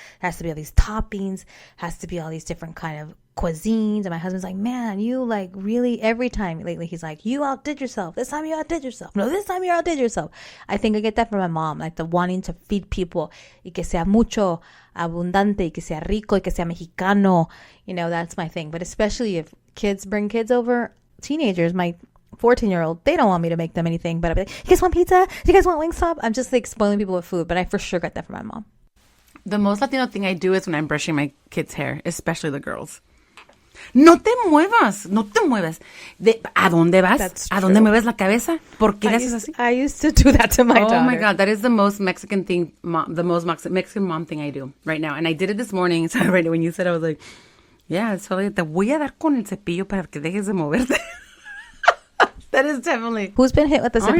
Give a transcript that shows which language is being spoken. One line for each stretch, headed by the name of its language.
English: Has to be all these toppings. Has to be all these different kind of cuisines. And my husband's like, man, you like really, every time lately, he's like, you outdid yourself. This time you outdid yourself. No, this time you outdid yourself. I think I get that from my mom, like the wanting to feed people.
Spanish: Y que sea mucho, abundante, y que sea rico, y que sea mexicano.
English: You know, that's my thing. But especially if kids bring kids over, teenagers, my 14-year-old, they don't want me to make them anything, but I'll be like, you guys want pizza? Do you guys want Wingstop? I'm just like spoiling people with food, but I for sure got that from my mom. The most Latino thing I do is when I'm brushing my kids' hair, especially the girls.
Spanish: No te muevas, no te muevas. ¿A dónde vas?
English: That's
Spanish: ¿A dónde mueves la cabeza? ¿Por qué le haces así?
English: I used to do that to my daughter. Oh my God, that is the most Mexican thing, the most Mexican mom thing I do right now. And I did it this morning. So right when you said, I was like, yeah, it's totally,
Spanish: te voy a dar con el cepillo para que dejes de moverte.
English: That is definitely. Who's been hit with the cepillo?